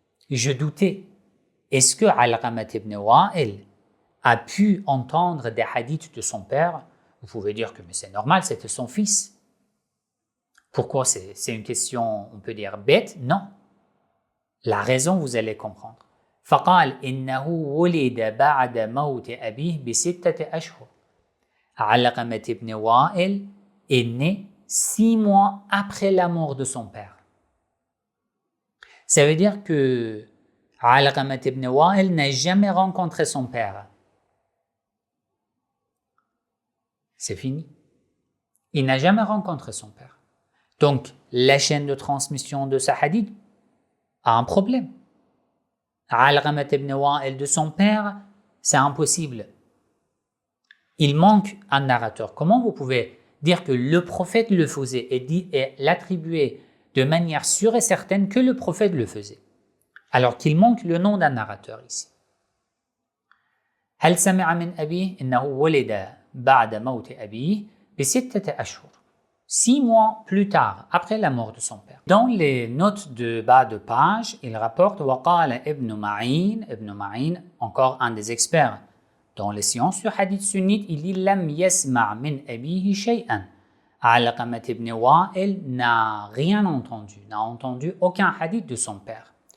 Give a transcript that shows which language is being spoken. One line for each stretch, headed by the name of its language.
French: Je doutais, est-ce que Alqamah ibn Wa'il a pu entendre des hadiths de son père? Vous pouvez dire que mais c'est normal, c'était son fils. Pourquoi c'est une question, on peut dire, bête? Non. La raison, vous allez comprendre.
Arabic: فقال إنه ولد بعد موت أبيه بستة أشهر.
French: علقمة ibn Wa'il est né 6 mois après la mort de son père. Ça veut dire que Alqamah ibn Wa'il n'a jamais rencontré son père. C'est fini. Il n'a jamais rencontré son père. Donc, la chaîne de transmission de ce hadith a un problème. Alqamah ibn Wa'il de son père, c'est impossible. Il manque un narrateur. Comment vous pouvez dire que le prophète le faisait et l'attribuer de manière sûre et certaine que le prophète le faisait, alors qu'il manque le nom d'un narrateur ici?
Arabic: هل سمع من أبيه إنه ولد بعد موت أبيه بستة أشهر.
French: 6 mois plus tard, après la mort de son père. Dans les notes de bas de page, il rapporte
Arabic: وقال ابن معين,
French: encore un des experts dans les sciences du hadith sunnite, il dit
Arabic: لم يسمع من أبيه شيئا.
French: Alqamah ibn Wa'il n'a rien entendu, n'a entendu aucun hadith de son père.